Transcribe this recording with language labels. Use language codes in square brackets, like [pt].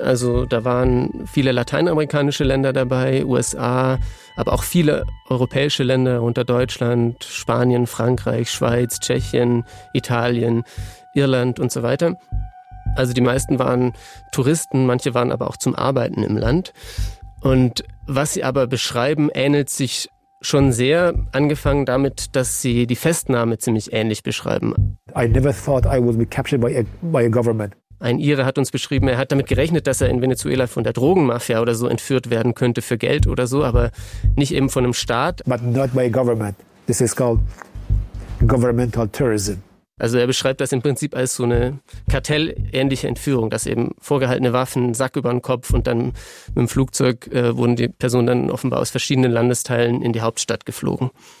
[de] Also da waren viele lateinamerikanische Länder dabei, USA, aber auch viele europäische Länder, unter Deutschland, Spanien, Frankreich, Schweiz, Tschechien, Italien, Irland und so weiter. Also die meisten waren Touristen, manche waren aber auch zum Arbeiten im Land. Und was sie aber beschreiben, ähnelt sich schon sehr, angefangen damit, dass sie die Festnahme ziemlich ähnlich beschreiben. [en] I never thought I would be captured by a government. [de] Ein Ire hat uns beschrieben, er hat damit gerechnet, dass er in Venezuela von der Drogenmafia oder so entführt werden könnte für Geld oder so, aber nicht eben von einem Staat. [en] But not by a government. This is called governmental terrorism. [de] Also er beschreibt das im Prinzip als so eine kartellähnliche Entführung, dass eben vorgehaltene Waffen, Sack über den Kopf und dann mit dem Flugzeug wurden die Personen dann offenbar aus verschiedenen Landesteilen in die Hauptstadt geflogen.